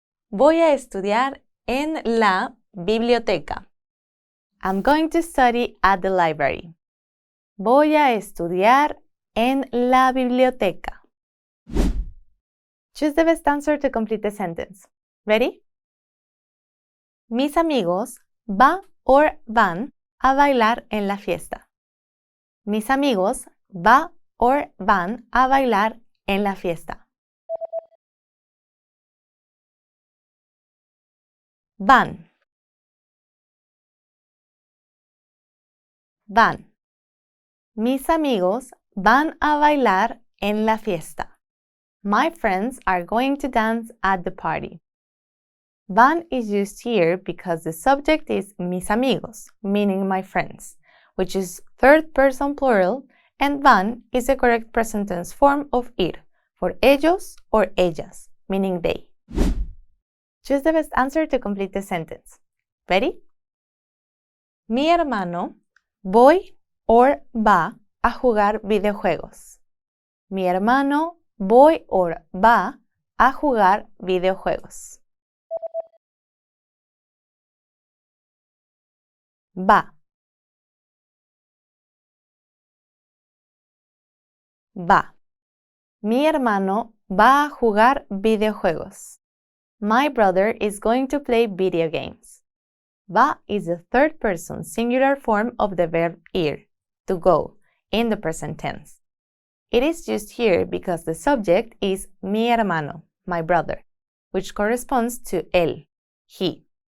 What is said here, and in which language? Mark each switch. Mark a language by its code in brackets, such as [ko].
[es] Voy a estudiar en la biblioteca. [en] I'm going to study at the library. [es] Voy a estudiar en la biblioteca. [en] Choose the best answer to complete the sentence. Ready? [es] Mis amigos va or van a bailar en la fiesta. Mis amigos va or van a bailar en la fiesta. Van. Van. Mis amigos van a bailar en la fiesta. [en] My friends are going to dance at the party. Van is used here because the subject is mis amigos, meaning my friends, which is third person plural, and van is the correct present tense form of ir, for ellos or ellas, meaning they. Choose the best answer to complete the sentence. Ready? [es] Mi hermano voy or va a jugar videojuegos. Mi hermano voy or va a jugar videojuegos. Va. Va. Mi hermano va a jugar videojuegos. [en] My brother is going to play video games. Va is the third person singular form of the verb ir, to go, in the present tense. It is used here because the subject is mi hermano, my brother, which corresponds to él, he.